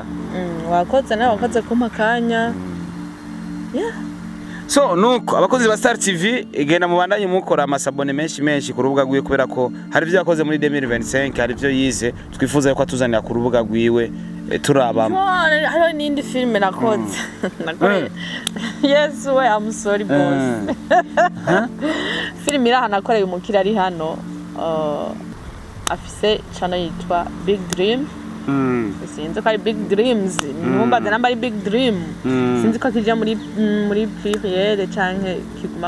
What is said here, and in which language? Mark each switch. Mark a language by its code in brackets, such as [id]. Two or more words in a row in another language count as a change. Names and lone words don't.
[rn] wakoze nawe wakoze kumakanya so nuko abakozi ba Star TV igenda mubandanye mukora amasabone menshi ku rubuga rwiwe kubera ko hari ivyo yakoze muri 2025 hari ivyo yize twifuza ko atuzanira ku rubuga rwiwe turaba hariho n'indi filime nakoze [en] yes we I'm sorry boss [rn] filime iraha nakoreye umukira ari hano afise channel yitwa Big Dream sinzi ko ari Big Dreams numbaze namba ari Big Dream sinzi ko kije muri pluriel canke kiguma